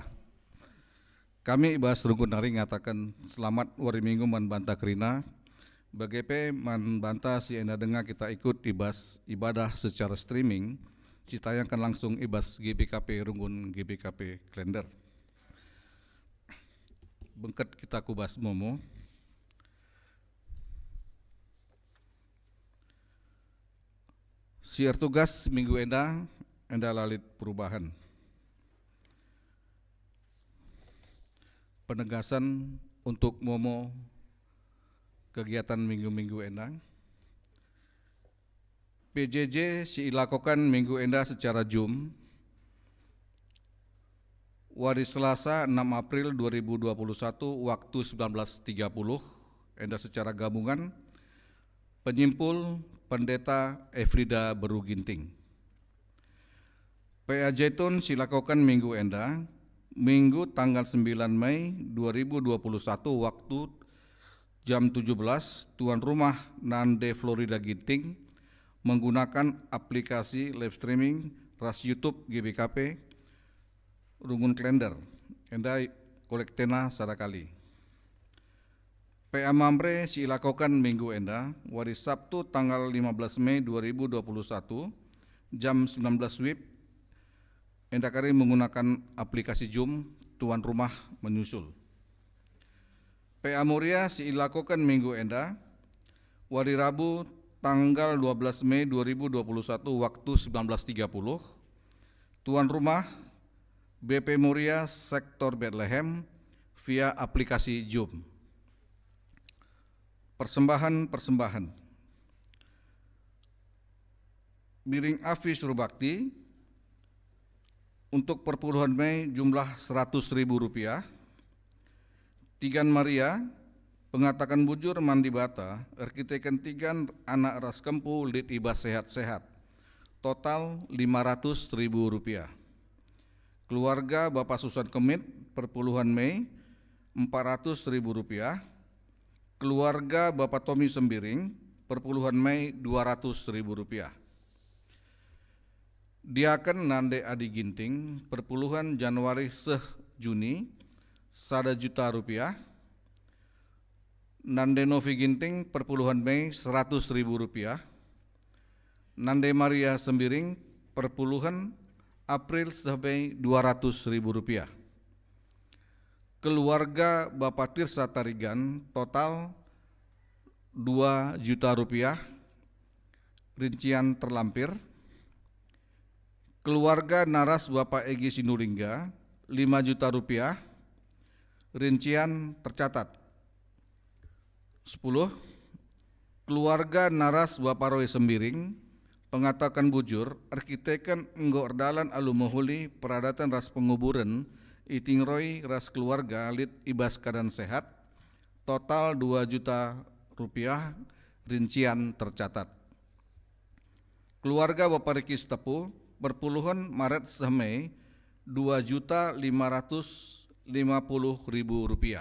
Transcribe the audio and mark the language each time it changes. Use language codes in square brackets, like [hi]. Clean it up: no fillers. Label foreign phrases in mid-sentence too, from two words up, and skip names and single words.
[btx] Kami Ibas Rungkun Nari ngatakan selamat wari minggu man banta krina. BGP man banta si enda [id] dengar kita ikut [btx] ibas ibadah [id] secara streaming, ditayangkan langsung [btx] ibas GBKP Rungkun GBKP Kalender. Bengket kita kubas momo. Siar tugas minggu enda lalit perubahan. [id] Penegasan untuk momo kegiatan minggu-minggu enda. PJJ si ilakokan minggu enda secara Zoom. Hari Selasa 6 April 2021 waktu 19.30 enda secara gabungan. Penyimpul Pendeta Efrida Beru Ginting. PA Jaitun silakokan minggu enda, minggu tanggal 9 Mei 2021 waktu jam 17, tuan rumah Nande Florida Ginting menggunakan aplikasi live streaming ras YouTube GBKP Rungkun Kalender. Enda kolektena sadakali. PA Mamre silakokan minggu enda, hari Sabtu tanggal 15 Mei 2021, jam 19 WIB, enda kari menggunakan aplikasi Zoom, tuan rumah menyusul. PA Muria silakokan minggu enda, hari Rabu tanggal 12 Mei 2021, waktu 19.30, tuan rumah BP Muria Sektor Bethlehem via aplikasi Zoom. Persembahan. Biring Afi Surubakti untuk perpuluhan Mei jumlah Rp100.000. [btx] Tigan Maria, pengatakan bujur mandi bata, arkiteken tigan anak ras kempu lit ibas sehat-sehat. [id] Total Rp500.000. Keluarga Bapak Susan Kemit perpuluhan Mei Rp400.000. Keluarga Bapak Tommy Sembiring perpuluhan Mei Rp200.000. Diaken Nande Adi Ginting perpuluhan Januari seh Juni Rp1 juta. Nande Novi Ginting perpuluhan Mei Rp100.000. Nande Maria Sembiring perpuluhan April sampai Rp200.000. Keluarga Bapak Tirsa Tarigan total Rp2 juta, rincian terlampir. Keluarga Naras Bapak Egy Sinulinga Rp5 juta, rincian tercatat. [btx] 10. Keluarga Naras Bapak Roy Sembiring pengatakan bujur arkiteken enggo erdalan alumahuli peradatan ras penguburan iting Roy ras keluarga lit ibas keadaan sehat total Rp2 juta, [id] rincian tercatat. Keluarga Bapak Riki Stepu perpuluhan Maret sampai Rp2.550.000.